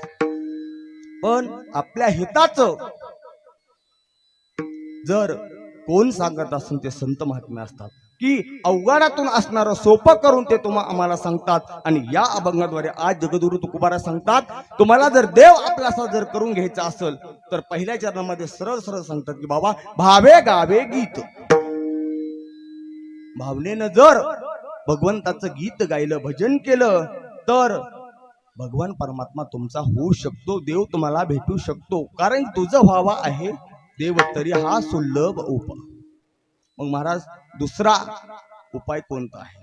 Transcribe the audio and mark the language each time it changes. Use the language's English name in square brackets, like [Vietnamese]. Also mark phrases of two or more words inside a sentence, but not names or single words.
[Marathi] पण आपल्या हिताचं जर कोण सांगत असून ते संत महात्मे असतात की अवघडातून असणारं सोपं करून ते आम्हाला सांगतात. आणि या अभंगाद्वारे आज जगद्गुरु तुकोबाराज सांगतात, तुम्हाला जर देव आपलासा जर करून घ्यायचा असेल तर पहिल्या चरणामध्ये सरळ सरळ सांगतात की बाबा भावे गावे गीत. भावनेनं जर भगवंताचं गीत गायलं, भजन केलं तर भगवान परमात्मा तुमचा होऊ शकतो, देव तुम्हाला भेटू शकतो. कारण तुझं व्हावा आहे देव तरी हा सुलभ उपाय. मग महाराज दुसरा उपाय कोणता आहे?